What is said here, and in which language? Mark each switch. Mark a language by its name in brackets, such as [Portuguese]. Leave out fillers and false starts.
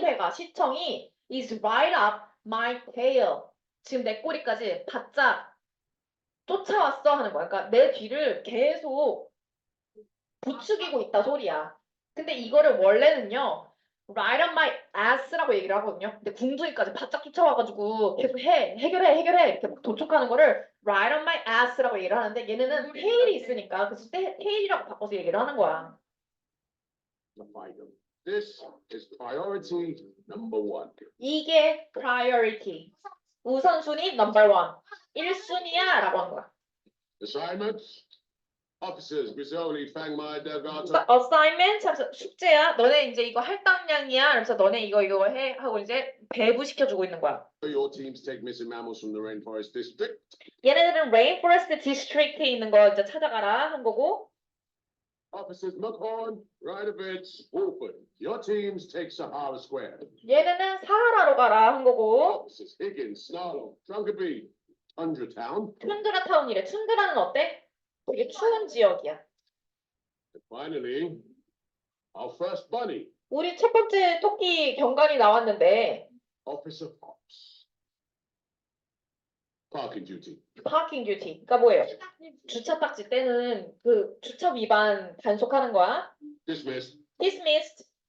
[Korean] 시청이 [English] is right up my tail. [Korean] 지금 내 꼬리까지 바짝 쫓아왔어 하는 거야. 그러니까 내 뒤를 계속 부추기고 있다 소리야. 근데 이거를 원래는요, [English] right up my ass [Korean] 라고 얘기를 하거든요. 근데 궁둥이까지 바짝 쫓아와가지고 계속 해결해 이렇게 막 도촉하는 거를 [English] right up my ass [Korean] 라고 얘기를 하는데 얘네는 테일이 있으니까 그래서 테일이라고 바꿔서 얘기를 하는 거야. [English] This is priority number 1. [Korean] 이게 priority. 우선순위 number 1. 1순위야 라고 한 거야. [English] Assignments. Officers, Grisoli, Fangmai, Delgado. [Korean] assignment 하면서 숙제야. 너네 이제 이거 할당량이야. 그래서 너네 이거 해 하고 이제 배부시켜주고 있는 거야. [English] Your teams take missing mammals from the Rainforest District. [Korean] 얘네들은 Rainforest District에 있는 거 이제 찾아가라 한 거고. [English] Officers Mughorn, Rydovich, Wolford. Your teams take Sahara Square. [Korean] 얘네는 사하라로 가라 한 거고. [English] Officers Higgins, Snarlow, Drunkard, Tundra Town. [Korean] 툰드라 타운이래. 툰드라는 어때? 되게 추운 지역이야. [English] And finally, our first bunny, [Korean] 우리 첫 번째 토끼 경관이 나왔는데 [English] Officer Fox. Parking duty. [Korean] 파킹 듀티. 그러니까 뭐예요? 주차 딱지 때는 그 주차 위반 단속하는 거야. [English] Dismissed. dismissed.